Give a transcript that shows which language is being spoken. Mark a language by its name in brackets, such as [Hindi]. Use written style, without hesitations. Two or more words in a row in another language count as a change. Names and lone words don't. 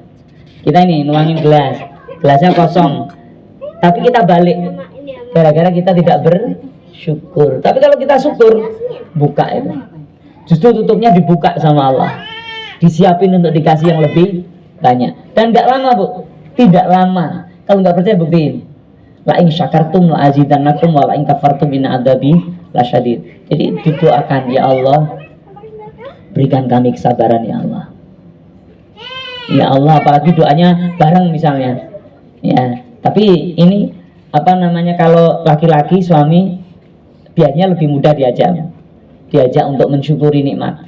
[Indonesian] Kita ini nuangin gelasnya kosong, tapi kita balik gara-gara kita tidak bersyukur. Tapi kalau kita syukur, buka itu. Justru tutupnya dibuka sama Allah, disiapin untuk dikasih yang lebih banyak. Dan nggak lama Bu, tidak lama. Kalau nggak percaya buktiin. [Arabic] لئن شكرتم لأزيدنكم ولئن كفرتم إن عذابي لشديد. [Indonesian] Jadi didoakan, [Arabic] يا الله, [Indonesian] berikan kami kesabaran [Arabic] يا الله. يا الله, [Indonesian] apalagi doanya bareng misalnya. Ya, tapi ini apa namanya, kalau laki-laki suami biasanya lebih mudah diajak untuk mensyukuri nikmat.